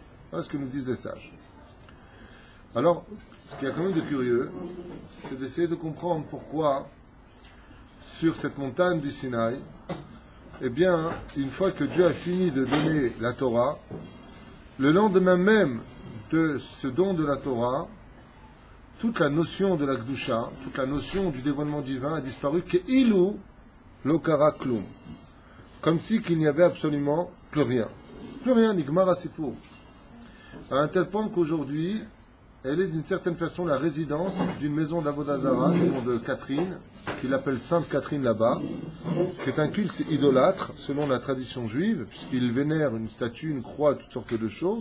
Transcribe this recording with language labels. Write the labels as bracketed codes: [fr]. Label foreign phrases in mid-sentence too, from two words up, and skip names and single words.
[fr] Voilà ce que nous disent les sages. Alors, ce qui est quand même de curieux, c'est d'essayer de comprendre pourquoi, sur cette montagne du Sinaï, eh bien, une fois que Dieu a fini de donner la Torah, le lendemain même de ce don de la Torah, toute la notion de la Gdusha, toute la notion du dévoilement divin a disparu, [he] כאילו לא קרה כלום. [fr] Comme si qu'il n'y avait absolument plus rien. Plus rien, [he] נגמר הסיפור. [fr] À un tel point qu'aujourd'hui, elle est d'une certaine façon la résidence d'une maison d' [he] עבודה זרה, [fr] du nom de Catherine, qu'il appelle Sainte Catherine là-bas, qui est un culte idolâtre, selon la tradition juive, puisqu'il vénère une statue, une croix, toutes sortes de choses.